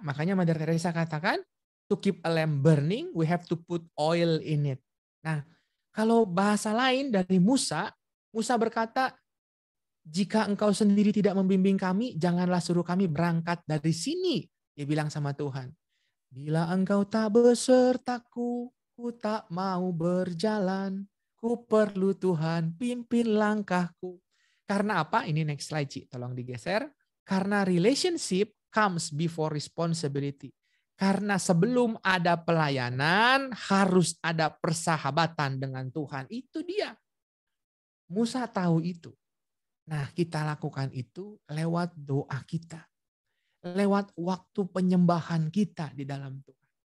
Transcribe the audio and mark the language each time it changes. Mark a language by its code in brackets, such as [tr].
[id] Makanya Mother Teresa katakan, [en] to keep a lamp burning, we have to put oil in it. [id] Nah, kalau bahasa lain dari Musa berkata, jika engkau sendiri tidak membimbing kami, janganlah suruh kami berangkat dari sini. Dia bilang sama Tuhan, bila engkau tak besertaku, ku tak mau berjalan. Ku perlu Tuhan pimpin langkahku. Karena apa? Ini next slide, Ci. Tolong digeser. [en] Karena relationship comes before responsibility. [id] Karena sebelum ada pelayanan, harus ada persahabatan dengan Tuhan. Itu dia. Musa tahu itu. Nah, kita lakukan itu lewat doa kita. Lewat waktu penyembahan kita di dalam Tuhan.